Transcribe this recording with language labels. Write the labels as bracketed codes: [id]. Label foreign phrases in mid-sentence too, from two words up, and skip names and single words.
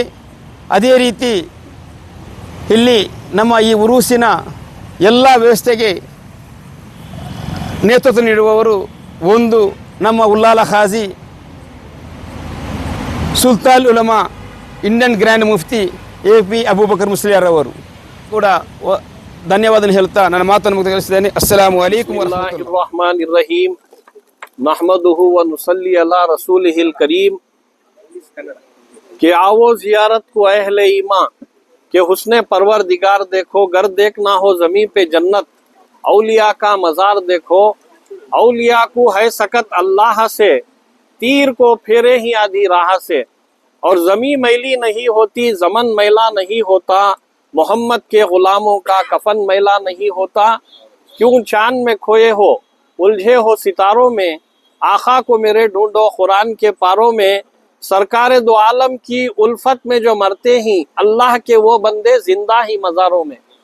[kn] ಅದೇ ರೀತಿ ಇಲ್ಲಿ ನಮ್ಮ ಈ ಉರುಸಿನ ಎಲ್ಲ ವ್ಯವಸ್ಥೆಗೆ ನೇತೃತ್ವ ನೀಡುವವರು ಒಂದು ನಮ್ಮ ಉಲ್ಲಾಲ ಖಾಜಿ ಸುಲ್ತಾನ್ ಉಲಮಾ ಇಂಡಿಯನ್ ಗ್ರ್ಯಾಂಡ್ ಮುಫ್ತಿ AP ಅಬೂಬಕರ್ ಮುಸ್ಲಿಯಾರವರು ಕೂಡ ಧನ್ಯವಾದ ಹೇಳ್ತಾ ನನ್ನ ಮಾತನ್ನು ಮುಗಿಸಿದ್ದೇನೆ. [ar] السلام عليكم بسم الله الرحيم نحمده و نصلي على رسوله الكريم [ur] کہ آؤ زیارت کو اہلِ ایماں کے حسنِ پروردگار دیکھو، گر دیکھنا ہو زمیں پہ جنت، اولیا کا مزار دیکھو، اولیا کو ہے سکت اللہ سے، تیر کو پھیرے ہی آدھی راہ سے، اور زمیں میلی نہیں ہوتی، زمن میلا نہیں ہوتا، محمد کے غلاموں کا کفن میلا نہیں ہوتا، کیوں چاند میں کھوئے ہو، الجھے ہو ستاروں میں، آکھا کو میرے ڈھونڈو قرآن کے پاروں میں، سرکار دو عالم کی الفت میں جو مرتے ہی، اللہ کے وہ بندے زندہ ہی مزاروں میں.